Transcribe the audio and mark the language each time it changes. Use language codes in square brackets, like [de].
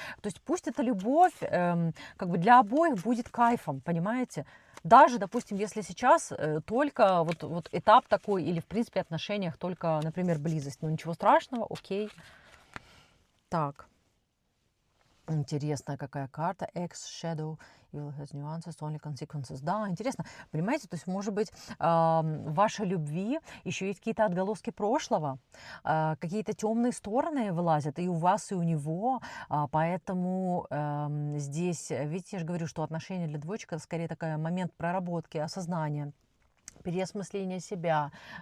[ru] То есть пусть эта любовь как бы для обоих будет кайфом, понимаете? Даже, допустим, если сейчас только вот этап такой, или в принципе отношениях только, например, близость. Ну ничего страшного, окей. Так. Интересная какая карта. [en] X-Shadow, Evil has nuances, only consequences. [ru] Да, интересно. Понимаете, то есть, может быть, в вашей любви еще есть какие-то отголоски прошлого, какие-то темные стороны вылазят и у вас, и у него. Поэтому здесь, видите, я же говорю, что отношения для двоечек это скорее такой момент проработки, осознания, переосмысления себя.